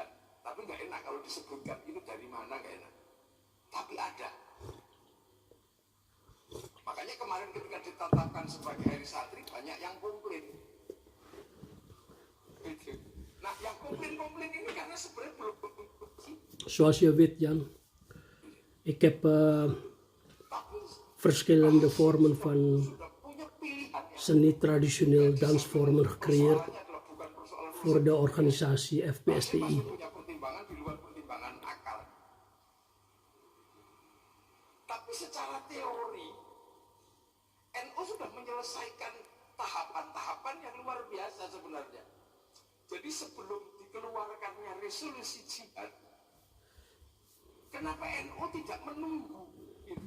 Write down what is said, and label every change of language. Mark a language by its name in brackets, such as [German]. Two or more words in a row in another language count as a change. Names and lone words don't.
[Indonesian] Tapi nggak enak kalau disebutkan itu dari mana, nggak enak. Tapi ada. Makanya kemarin ketika ditetapkan sebagai hari santri banyak yang komplain. Gitu. Nah, yang komplain ini karena sebenarnya belum. [Dutch] Zoals je weet, Jan, ik heb verschillende vormen van seni-traditioneel dansvormen gecreëerd voor de organisatie FPSTI. [Indonesian] Punya pertimbangan di luar pertimbangan akal. Tapi secara teori, NU sudah menyelesaikan tahapan-tahapan yang luar biasa sebenarnya. Jadi sebelum dikeluarkannya resolusi jihad, kenapa NU tidak menunggu itu?